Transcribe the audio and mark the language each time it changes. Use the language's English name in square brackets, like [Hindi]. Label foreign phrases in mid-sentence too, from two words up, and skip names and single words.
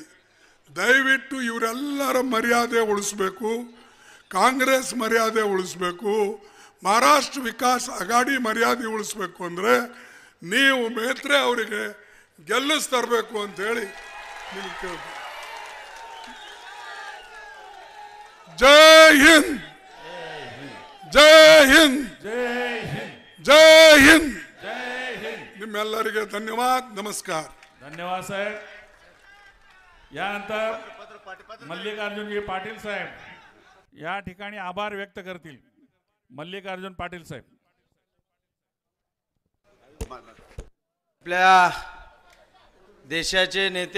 [Kannada] ದಯವಿಟ್ಟು ಇವರೆಲ್ಲರ ಮರ್ಯಾದೆ ಉಳಿಸ್ಬೇಕು, ಕಾಂಗ್ರೆಸ್ ಮರ್ಯಾದೆ ಉಳಿಸ್ಬೇಕು, ಮಹಾರಾಷ್ಟ್ರ ವಿಕಾಸ್ ಅಗಾಡಿ ಮರ್ಯಾದೆ ಉಳಿಸ್ಬೇಕು ಅಂದರೆ ನೀವು ಮೇತ್ರೆ ಅವರಿಗೆ ಗೆಲ್ಲಿಸ್ತರಬೇಕು ಅಂತೇಳಿ ನಿಮಗೆ ಕೇಳ್ತೀನಿ. [Hindi] जय हिंद, जय हिंद, जय हिंद. [Kannada] ನಿಮ್ಮೆಲ್ಲರಿಗೆ ಧನ್ಯವಾದ, ನಮಸ್ಕಾರ. [Marathi] धन्यवाद साहेब. यानंतर मल्लिकार्जुनजी पाटील साहेब या ठिकाणी आभार व्यक्त करतील. मल्लिकार्जुन पाटील साहेब. आपल्या देशाचे नेते,